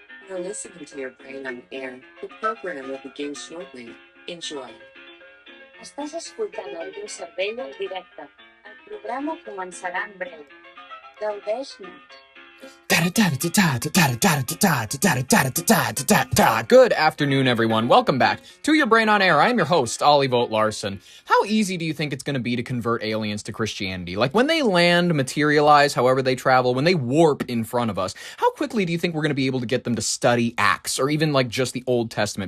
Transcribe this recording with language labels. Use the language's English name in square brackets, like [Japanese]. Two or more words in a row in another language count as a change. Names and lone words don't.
[English] You're listening to Your Brain on Air. The program will begin shortly. Enjoy. [Catalan] Estàs escoltant el teu cervell en directe. El programa començarà en breu. Gaudeix net. [English] Good afternoon, everyone. Welcome back to Your Brain on Air. I'm your host, Ollie Vogt Larson. How easy do you think it's going to be to convert aliens to Christianity? Like when they land, materialize, however they travel, when they warp in front of us, how quickly do you think we're going to be able to get them to study Acts or even like just the Old Testament?